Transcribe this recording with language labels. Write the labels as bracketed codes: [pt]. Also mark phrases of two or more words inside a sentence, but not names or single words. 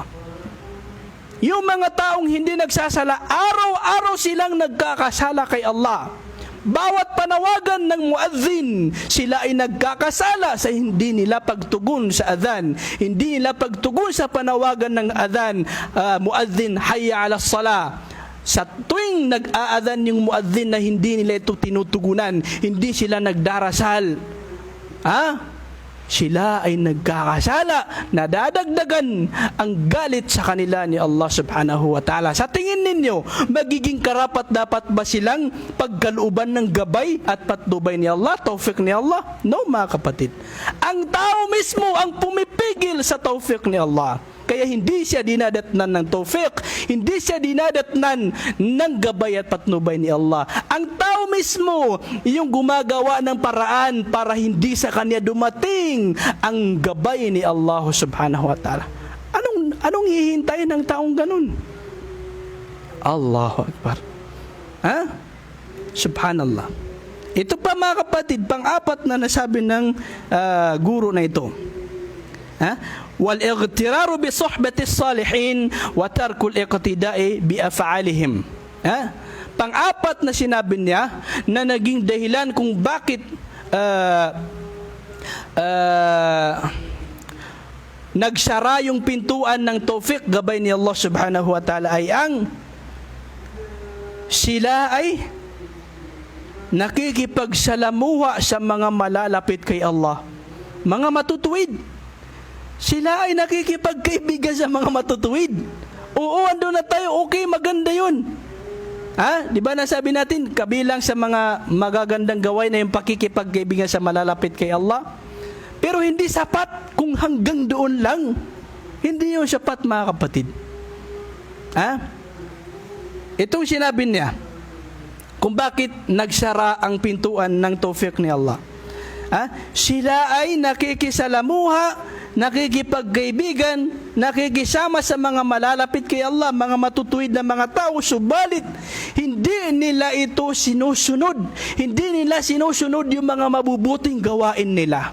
[tl] Yung mga taong hindi nagsasala, araw-araw silang nagkakasala kay Allah. Bawat panawagan ng muadzin, sila ay nagkakasala sa hindi nila pagtugon sa adhan. Hindi nila pagtugon sa panawagan ng adhan, muadzin, [ar] حي على الصلاة. [tl] Sa tuwing nag-aadhan yung muadzin na hindi nila ito tinutugunan, hindi sila nagdarasal. Sila ay nagkakasala, nadadagdagan ang galit sa kanila ni Allah [ar] سبحانه وتعالى. [tl] Sa tingin ninyo, magiging karapat dapat ba silang pagkalooban ng gabay at patnubay ni Allah, tawfiq ni Allah? No, mga kapatid. Ang tao mismo ang pumipigil sa tawfiq ni Allah. Kaya hindi siya dinadatnan ng tawfiq, hindi siya dinadatnan ng gabay at patnubay ni Allah. Ang tao mismo yung gumagawa ng paraan para hindi sa kanya dumating ang gabay ni Allah [ar] سبحانه وتعالى. [tl] Anong hihintayin ng taong ganun? [ar] الله أكبر. سبحان الله. [tl] Ito pa, mga kapatid, pang-apat na nasabi ng guro na ito. [ar] والاغترار بصحبة الصالحين وترك الاقتداء بأفعالهم. [tl] Pang-apat na sinabi niya na naging dahilan kung bakit nagsara yung pintuan ng tawfiq gabay ni Allah [ar] سبحانه وتعالى [tl] ay sila ay nakikipagsalamuha sa mga malalapit kay Allah, mga matutuwid. Sila ay nakikipagkaibigan sa mga matutuwid. Oo, ando na tayo, okay, maganda yun. Di ba nasabi natin, kabilang sa mga magagandang gawain na yung pakikipagkaibigan sa malalapit kay Allah? Pero hindi sapat kung hanggang doon lang. Hindi yun sapat, mga kapatid. Itong sinabi niya, kung bakit nagsara ang pintuan ng tawfiq ni Allah. Sila ay nakikisalamuha, nakikipagkaibigan, nakikisama sa mga malalapit kay Allah, mga matutuwid na mga tao, subalit hindi nila ito sinusunod. Hindi nila sinusunod yung mga mabubuting gawain nila.